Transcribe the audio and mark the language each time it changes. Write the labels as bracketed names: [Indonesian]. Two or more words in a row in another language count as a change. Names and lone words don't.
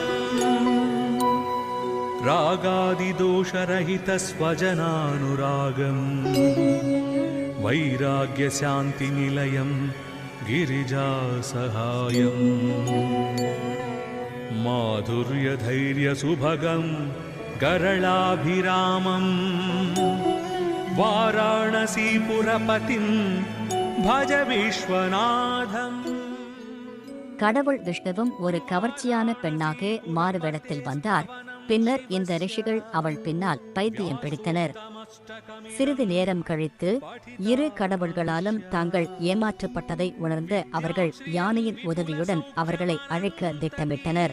[Sanskrit] रागादिदोषरहितस्वजनानुरागम् वैराग्यशान्तिनिलयं गिरिजासहायम् माधुर्यधैर्यसुभगं गरलाभिरामं वाराणसीपुरपतिं भज विश्वनाथम्. [Tamil] கடவுள் விஷ்ணுவும் ஒரு கவர்ச்சியான பெண்ணாக மாறுவேடத்தில் வந்தார். பின்னர் இந்த ரிஷிகள் அவள் பின்னால் பைத்தியம் பிடித்தனர். சிறிது நேரம் கழித்து இரு கடவுள்களாலும் தாங்கள் ஏமாற்றப்பட்டதை உணர்ந்த அவர்கள் யானையின் உதவியுடன் அவர்களை அழைக்க திட்டமிட்டனர்.